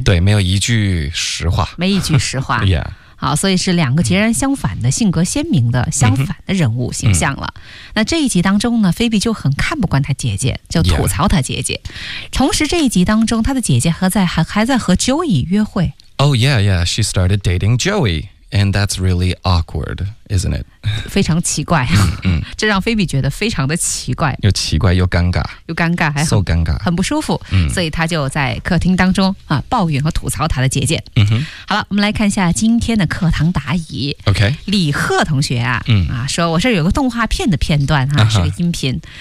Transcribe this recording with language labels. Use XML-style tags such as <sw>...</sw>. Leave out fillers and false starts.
<zh>对，没有一句实话。没一句实话。好，所以是两个截然相反的性格，鲜明的相反的人物形象了。那这一集当中呢，菲比就很看不惯他姐姐，就吐槽他姐姐。同时这一集当中，他的姐姐还在和 Joey 约会。</zh> <en>She started dating Joey, and that's really awkward, isn't it?</en> <zh>非常奇怪啊。这让菲比觉得非常的奇怪。又奇怪又尴尬。又尴尬还 so 尴尬。很不舒服。所以他就在客厅当中啊抱怨和吐槽他的姐姐。好了，我们来看一下今天的课堂答疑。 OK。李贺同学啊说我这有个动画片的片段啊，是个音频。</zh>